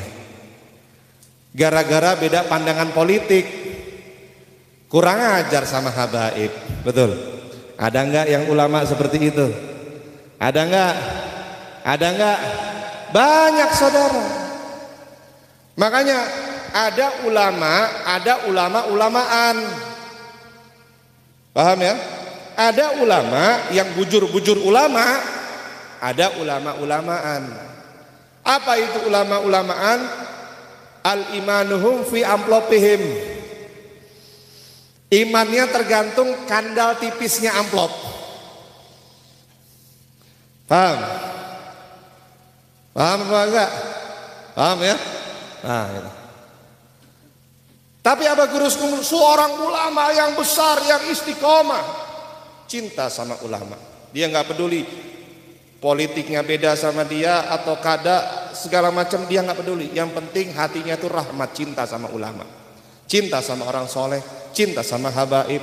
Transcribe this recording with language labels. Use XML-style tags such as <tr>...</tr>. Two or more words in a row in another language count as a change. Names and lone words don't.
<id>Gara-gara beda pandangan politik, kurang ajar sama habaib, betul? Ada enggak yang ulama seperti itu? Ada enggak? Ada enggak? Banyak saudara. Makanya ada ulama-ulamaan. Paham ya? Ada ulama yang bujur-bujur ulama, ada ulama-ulamaan. Apa itu ulama-ulamaan?</id> <ar>Al-imanuhum fi amplopihim.</ar> <id>Imannya tergantung kandal tipisnya amplop. Paham? Paham apa enggak? Paham ya? Nah, gitu. Tapi Abah Guru Sekumpul seorang ulama yang besar, yang istiqomah, cinta sama ulama. Dia nggak peduli politiknya beda sama dia atau kada, segala macam dia nggak peduli. Yang penting hatinya itu rahmat, cinta sama ulama, cinta sama orang soleh, cinta sama habaib.</id>